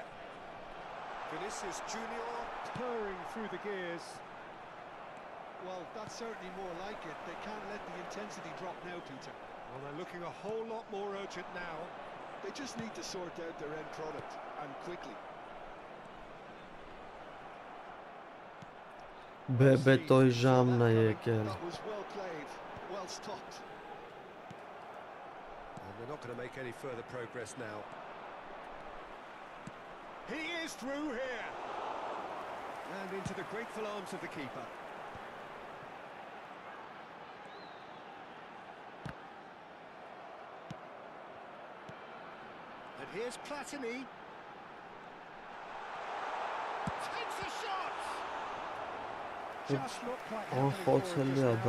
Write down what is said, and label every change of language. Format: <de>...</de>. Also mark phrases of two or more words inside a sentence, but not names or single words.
<en>Vinicius Junior purring through the gears. Well, that's certainly more like it. They can't let the intensity drop now, Peter. Well, they're looking a whole lot more urgent now. They just need to sort out their end product, and quickly.</en> <hy>Բեբետոյ</hy> <en>See</en> <hy>ժամն է</hy> <en>that</en> <hy>եկել։</hy> <en>That was well played, well stopped. And they're not going to make any further progress now. He is through here. And into the grateful arms of the keeper. And And here's Platini. Takes a shot. Just not quite happening for him</en> <hy>Անխոցելի</hy> <en>just</en> <hy>է</hy> <en>now.</en>